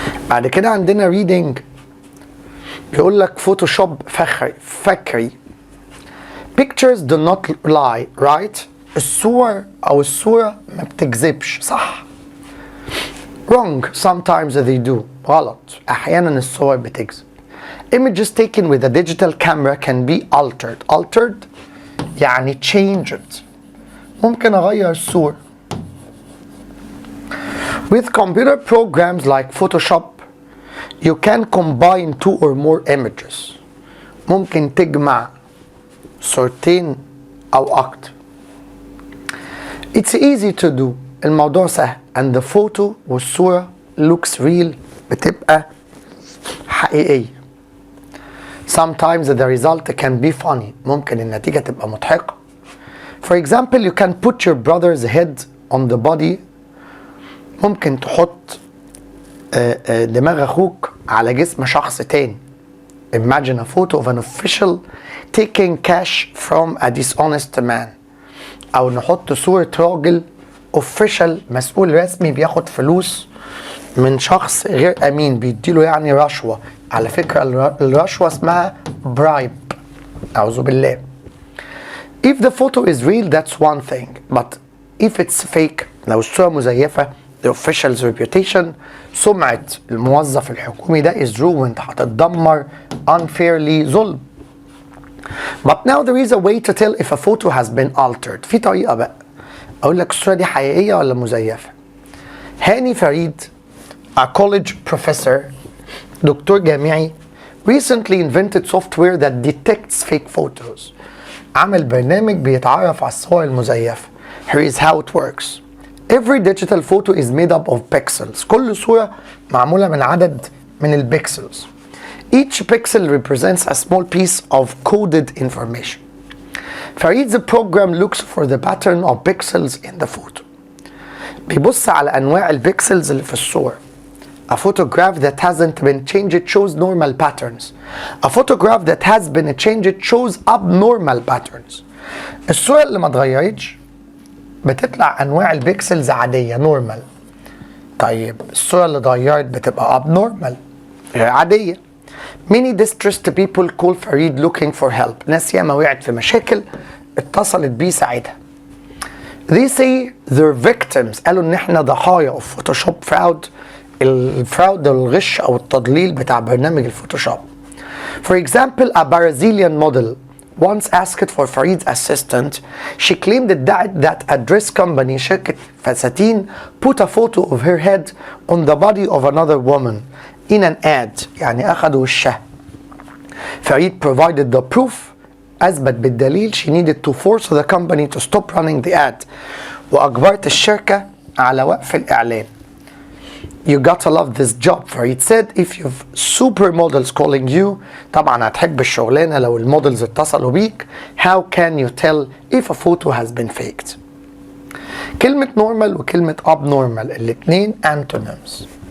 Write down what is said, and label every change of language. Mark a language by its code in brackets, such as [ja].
[ar] بعد كده عندنا reading، بيقول لك فوتوشوب فكري. [en] pictures do not lie right. [ar] الصور او الصورة ما بتكذبش، صح؟ [en] wrong sometimes they do. [ar] غلط، احيانا الصور بتكذب. [en] images taken with a digital camera can be altered [ar] يعني [en] changed، [ar] ممكن اغير الصورة. [en] with computer programs like Photoshop you can combine 2 or more images. [ar] ممكن تجمع صورتين أو أكتر. [en] It's easy to do. [ar] الموضوع سهل. [en] And the photo [ar] والصورة [en] looks real، [ar] بتبقى حقيقية. [en] Sometimes the result can be funny. [ar] ممكن النتيجة تبقى مضحكة. [en] For example, you can put your brother's head on the body. [ar] ممكن تحط دماغ أخوك على جسم شخص تاني. [en] Imagine a photo of an official taking cash from a dishonest man. [ar] أو نحط صورة راجل official مسؤول رسمي بياخد فلوس من شخص غير أمين، بيديله يعني رشوة. على فكرة الرشوة اسمها bribe، أعوذ بالله. [en] If the photo is real that's one thing, but if it's fake، [ar] لو الصورة مزيفة [en] the official's reputation، [ar] سمعة الموظف الحكومي ده [en] is ruined، [ar] هتتدمر [en] unfairly، [ar] ظلم. [en] But now there is a way to tell if a photo has been altered. [ar] في طريقة بقى أقول لك الصورة دي حقيقية ولا مزيفة. [en] هاني فريد a college professor، [ar] دكتور جامعي، [en] recently invented software that detects fake photos. [ar] عمل برنامج بيتعرف على الصور المزيفة. [en] Here is how it works. Every digital photo is made up of pixels. [ar] كل صورة معمولة من عدد من البيكسلز. [en] Each pixel represents a small piece of coded information. Farid's program looks for the pattern of pixels in the photo. [ar] بيبص على أنواع البيكسلز اللي في الصورة. [en] A photograph that hasn't been changed shows normal patterns. A photograph that has been changed shows abnormal patterns. [ar] الصورة اللي ما اتغيرتش بتطلع انواع البيكسلز عاديه نورمال. طيب الصوره اللي اتغيرت بتبقى abnormal غير عاديه. [en] Many distressed people call Farid looking for help. [ar] ناس ياما وقعت في مشاكل اتصلت بيه ساعتها. [en] They say they're victims. [ar] قالوا ان احنا ضحايا [en] of Photoshop fraud. [ar] الفراود ده الغش او التضليل بتاع برنامج الفوتوشوب. [en] For example, a Brazilian model once asked for Farid's assistant. She claimed that a dress company, [ar] شركة فساتين, [en] put a photo of her head on the body of another woman in an ad. [ar] يعني أخذوا وشها. [en] Farid provided the proof. [ar] أثبت بالدليل. [en] She needed to force the company to stop running the ad. [ar] وأجبرت الشركة على وقف الإعلان. [en] You gotta love this job. Farid said if you've supermodels calling you, [ar] طبعا هتحب الشغلانة لو المودلز اتصلوا بيك. [en] How can you tell if a photo has been faked? [ar] كلمة normal وكلمة abnormal الاتنين antonyms.